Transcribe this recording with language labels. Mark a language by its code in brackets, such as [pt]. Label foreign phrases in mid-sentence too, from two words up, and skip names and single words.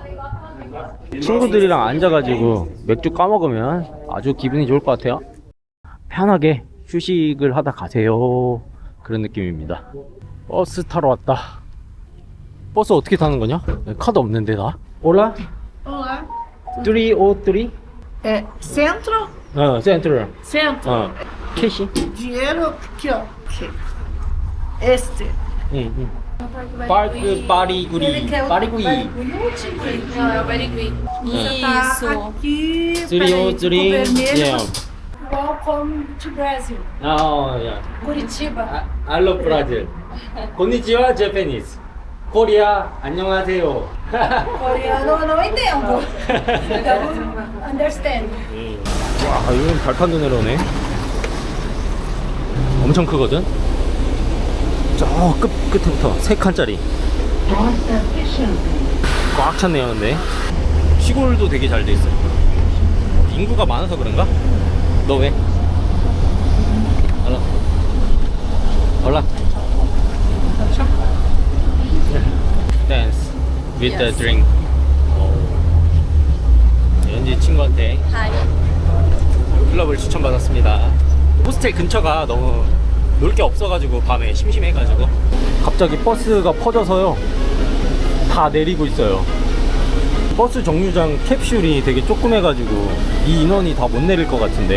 [ko] 친구들이랑 앉아가지고 맥주 까먹으면 아주 기분이 좋을 것 같아요. 편하게 휴식을 하다 가세요. 그런 느낌입니다. 버스 타러 왔다. 버스 어떻게 타는 거냐? 카드 없는데 나? 올라? [pt] Olá. 303? Centro? [ko] 센트럴. [pt] Centro. [ko] 캐시? [pt] Dinheiro aqui, ó. Aqui. Este. [ko] 응. 파크 파리구리. 파리구이. [pt] Não, é o Barigui. Isso. Aqui. 303. Vermelho. [en] Welcome to Brazil. [ko] 야. Curitiba. [en] I love Brazil. konnichiwa, Japanese. [ko] 코리아, 안녕하세요. [pt] Coreano eu não entendo. Então, [en] understand. [ko] 와, 이건 발판도 내려오네. 엄청 크거든? 저 끝에부터 3칸짜리. 꽉 찼네요. 근데 시골도 되게 잘 돼 있어요. 인구가 많아서 그런가? 너 왜? 올라. [en] Dance with the drink. [ko] 연지 친구한테 클럽을 추천받았습니다. 호스텔 근처가 너무 놀 게 없어가지고 밤에 심심해가지고. 갑자기 버스가 퍼져서요 다 내리고 있어요. 버스 정류장 캡슐이 되게 조그매가지고 이 인원이 다 못 내릴 것 같은데.